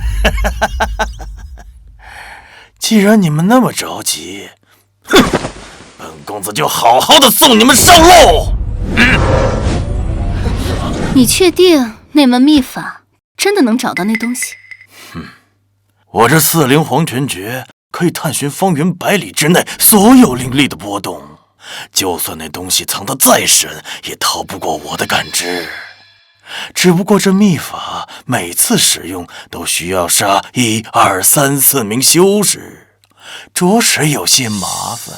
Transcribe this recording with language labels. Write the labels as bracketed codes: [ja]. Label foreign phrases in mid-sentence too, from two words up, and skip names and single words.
[zh] 既然你們那麼着急，哼，本公子就好好的送你們上路。你確定那門秘法真的能找到那東西？我這4 靈黃泉訣可以探尋方圓100里之內所有靈力的波動，就算那東西藏得再深，也逃不過我的感知。只不過這秘法每次使用都需要殺1、2、3、4名修士，着實有些麻煩。